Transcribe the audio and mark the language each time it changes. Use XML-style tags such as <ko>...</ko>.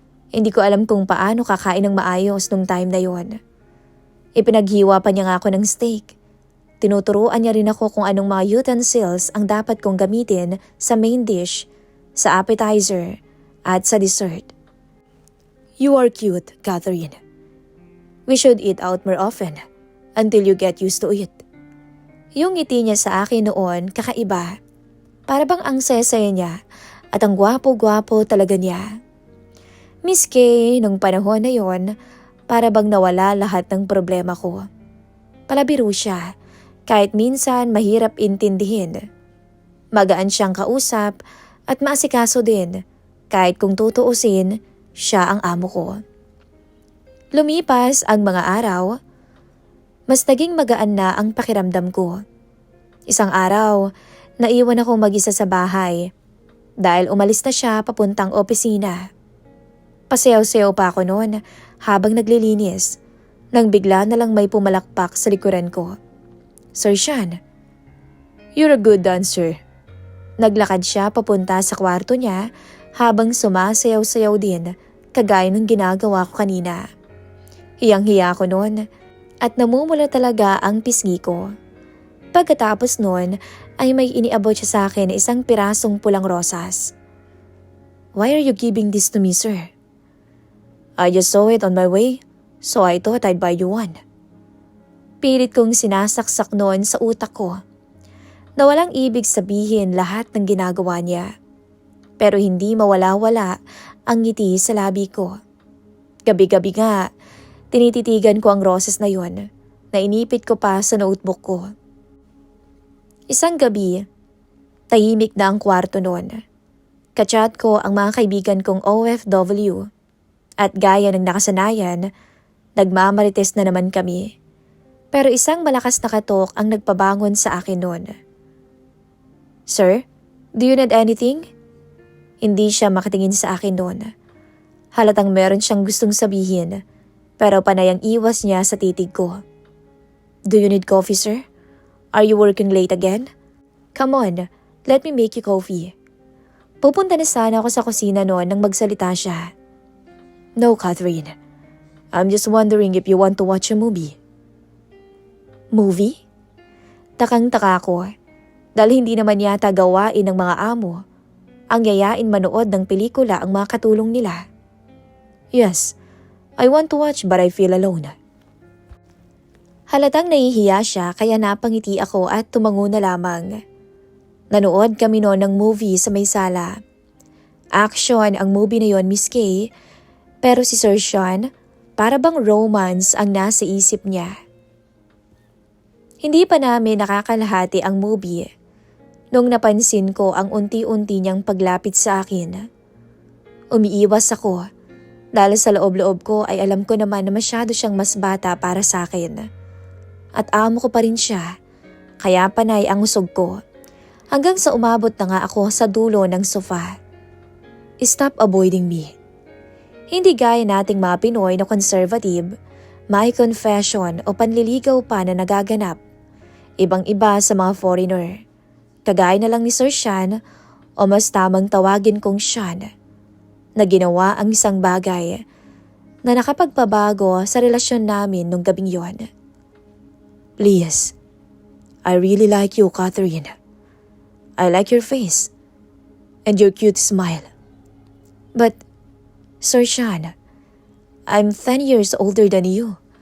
<tl>Hindi ko alam kung paano kakain ng maayos nung time na yon. Ipinaghiwa pa niya nga ako ng steak. Tinuturuan niya rin ako kung anong mga utensils ang dapat kong gamitin sa main dish, sa appetizer, at sa dessert.</tl> <en>"You are cute, Catherine. We should eat out more often until you get used to it."</en> <tl>Yung ngiti niya sa akin noon kakaiba. Para bang ang saya-saya niya at ang gwapo-gwapo talaga niya. Miss Kay, nung panahon na yon, para bang nawala lahat ng problema ko. Palabiro siya, kahit minsan mahirap intindihin. Magaan siyang kausap at maasikaso din, kahit kung tutuusin, siya ang amo ko. Lumipas ang mga araw, mas naging magaan na ang pakiramdam ko. Isang araw, naiwan ako mag-isa sa bahay dahil umalis na siya papuntang opisina. Pasayaw-sayaw pa ako noon habang naglilinis nang bigla na lang may pumalakpak sa likuran ko.</tl> <en>"Sir Sean, you're a good dancer."</en> <tl>Naglakad siya papunta sa kwarto niya habang sumasayaw-sayaw din kagaya ng ginagawa ko kanina. Hiyang-hiya ako noon at namumula talaga ang pisngi ko. Pagkatapos noon ay may iniabot siya sa akin na isang pirasong pulang rosas.</tl> <en>"Why are you giving this to me, sir?" "I just saw it on my way, so I thought I'd buy you one."</en> <tl>Pilit kong sinasaksak noon sa utak ko na walang ibig sabihin lahat ng ginagawa niya. Pero hindi mawala-wala ang ngiti sa labi ko. Gabi-gabi nga, tinititigan ko ang roses na yon na inipit ko pa sa notebook ko. Isang gabi, tahimik na ang kwarto noon. Kachat ko ang mga kaibigan kong OFW at gaya ng nakasanayan, nagmamarites na naman kami. Pero isang malakas na katok ang nagpabangon sa akin noon.</tl> <en>"Sir, do you need anything?"</en> <tl>Hindi siya makatingin sa akin noon. Halatang meron siyang gustong sabihin, pero panay ang iwas niya sa titig ko.</tl> <en>"Do you need coffee, sir? Are you working late again? Come on, let me make you coffee."</en> <tl>Pupunta na sana ako sa kusina noon nang magsalita siya.</tl> <en>"No, Catherine. I'm just wondering if you want to watch a movie." "Movie?"</en> <tl>Takang-taka ko dahil hindi naman yata gawain ng mga amo ang yayain manood ng pelikula ang mga katulong nila.</tl> <en>"Yes, I want to watch but I feel alone."</en> <tl>Halatang nahihiya siya kaya napangiti ako at tumango na lamang. Nanood kami noon ng movie sa may sala. Action ang movie na yon, Miss Kay, pero si Sir Sean, para bang romance ang nasa isip niya. Hindi pa namin nakakalahati ang movie nung napansin ko ang unti-unti niyang paglapit sa akin. Umiiwas ako dahil sa loob-loob ko ay alam ko naman na masyado siyang mas bata para sa akin. At amo ko pa rin siya, kaya panay ang usog ko. Hanggang sa umabot na nga ako sa dulo ng sofa.</tl> <en>"Stop avoiding me."</en> <tl>Hindi gaya nating mga Pinoy na conservative, may confession o panliligaw pa na nagaganap. Ibang-iba sa mga foreigner. Kagaya na lang ni Sir Sean o mas tamang tawagin kong Sean, na ginawa ang isang bagay na nakapagpabago sa relasyon namin nung gabing yon.</tl> <en>Please, I really like you, Catherine. I like your face and your cute smile. But, Sir Sean, I'm 10 years older than you.</en>